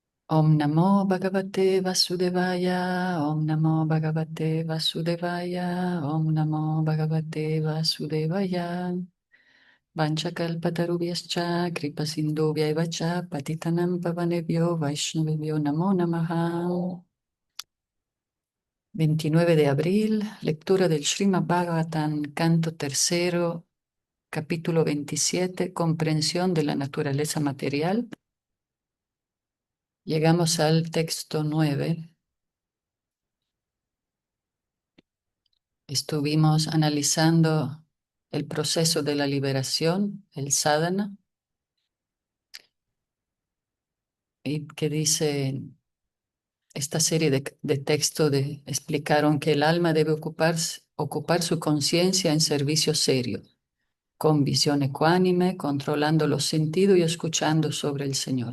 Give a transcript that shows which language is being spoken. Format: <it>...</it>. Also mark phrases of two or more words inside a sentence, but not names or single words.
<sa>Om Namo Bhagavate Vasudevaya, Om Namo Bhagavate Vasudevaya, Om Namo Bhagavate Vasudevaya. Vanchakalpatarubhyascha, Kripasindubhyaiva cha, Patitanam Pavanebhyo, Vaishnavebhyo Namo Namaha.</sa> <es>29 de abril, lectura del Srimad Bhagavatam, canto tercero, capítulo 27, comprensión de la naturaleza material. Llegamos al texto 9. Estuvimos analizando el proceso de la liberación, el sadhana, y que dice esta serie de textos explicaron que el alma debe ocupar su conciencia en servicio serio, con visión ecuánime, controlando los sentidos y escuchando sobre el Señor.</es>